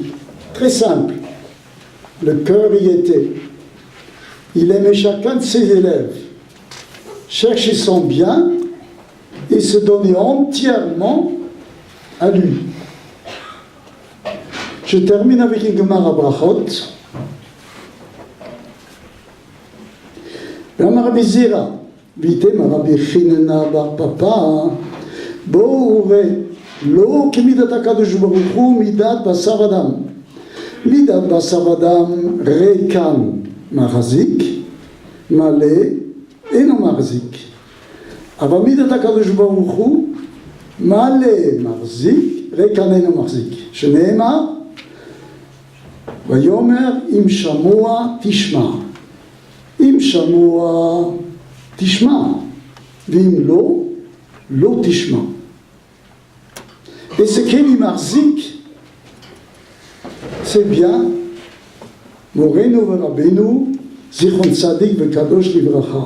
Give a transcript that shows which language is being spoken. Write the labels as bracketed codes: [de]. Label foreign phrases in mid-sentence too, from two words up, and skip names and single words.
[fr] Très simple. Le cœur y était. Il aimait chacun de ses élèves, cherchait son bien et se donnait entièrement à lui. Je termine avec une Gemara Brachot. [he] Rabbi Zira, vitem Rabbi Chinena bar Papa, בואו וראה, לא כמידת הקדוש ברוך הוא מידת בשר אדם. מידת בשר אדם ריקן מחזיק, מלא אינו מחזיק. אבל מידת הקדוש ברוך הוא מלא מחזיק, ריקן אינו מחזיק. שנאמר, ויאמר אם שמוע תשמע. אם שמוע תשמע, ואם לא, לא תשמע. [fr] Et ce [he] כלי מחזיק, [fr] c'est bien, [he] מורנו רבנו, זכרון צדיק וקדוש לברכה.